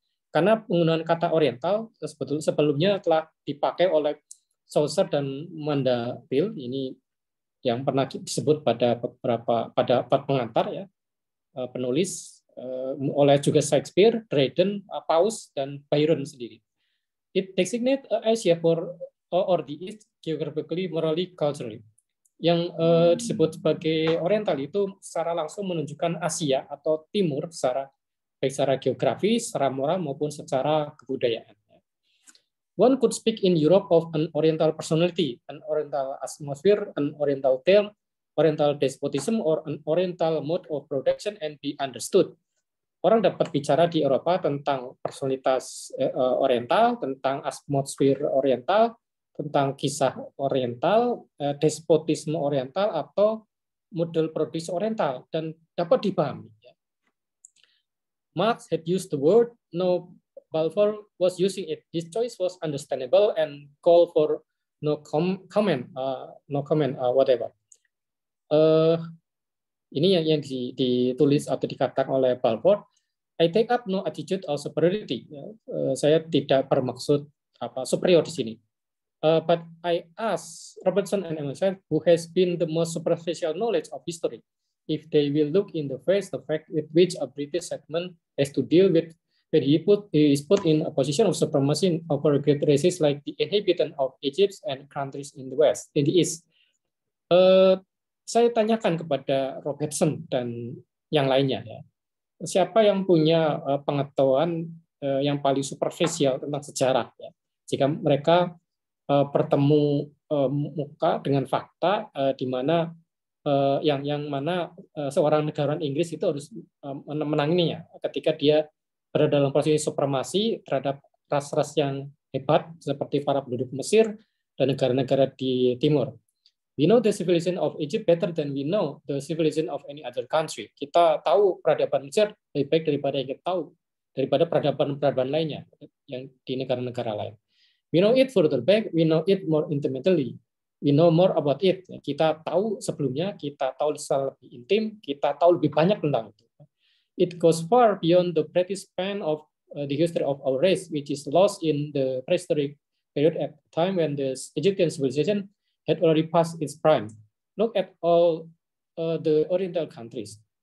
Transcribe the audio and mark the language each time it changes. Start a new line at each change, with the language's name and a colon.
Indonesian: Karena penggunaan kata Oriental sebelumnya telah dipakai oleh Chaucer dan Mandeville, ini yang pernah disebut pada pengantar ya, penulis, oleh juga Shakespeare, Dryden, Paus, dan Byron sendiri.
English: It designates Asia or the East geographically, morally, culturally.
Indonesian: Yang disebut sebagai Oriental itu secara langsung menunjukkan Asia atau Timur baik secara geografis, secara moral maupun secara kebudayaan.
English: One could speak in Europe of an Oriental personality, an Oriental atmosphere, an Oriental tale, Oriental despotism, or an Oriental mode of production and be understood.
Indonesian: Orang dapat bicara di Eropa tentang personalitas Oriental, tentang atmosfer Oriental, tentang kisah Oriental, despotisme Oriental, atau model produksi Oriental, dan dapat dipahami.
English: Marx had used the word, no, Balfour was using it. His choice was understandable and called for no comment, whatever.
Indonesian: Ini yang ditulis atau dikatakan oleh Balfour.
English: I take up no attitude of superiority.
Indonesian: Saya tidak bermaksud superior di sini.
English: But I ask Robertson and Emerson, who has been the most superficial knowledge of history, if they will look in the face the fact with which a British settlement has to deal with when he is put in a position of supremacy over great races like the inhabitant of Egypt and countries in the East.
Indonesian: Saya tanyakan kepada Robertson dan yang lainnya, ya, siapa yang punya pengetahuan yang paling superficial tentang sejarah, ya, jika mereka bertemu muka dengan fakta di mana yang mana seorang negarawan Inggris itu harus menanganinya ketika dia berada dalam posisi supremasi terhadap ras-ras yang hebat seperti para penduduk Mesir dan negara-negara di timur.
English: We know the civilization of Egypt better than we know the civilization of any other country.
Indonesian: Kita tahu peradaban Mesir lebih baik daripada yang kita tahu daripada peradaban lainnya yang di negara-negara lain.
English: We know it further back, we know it more intimately. We know more about it.
Indonesian: Kita tahu sebelumnya, kita tahu secara lebih intim, kita tahu lebih banyak tentang itu.
English: It goes far beyond the British span of the history of our race, which is lost in the prehistoric period at the time when the Egyptian civilization had already passed its prime. Look at all the Oriental countries.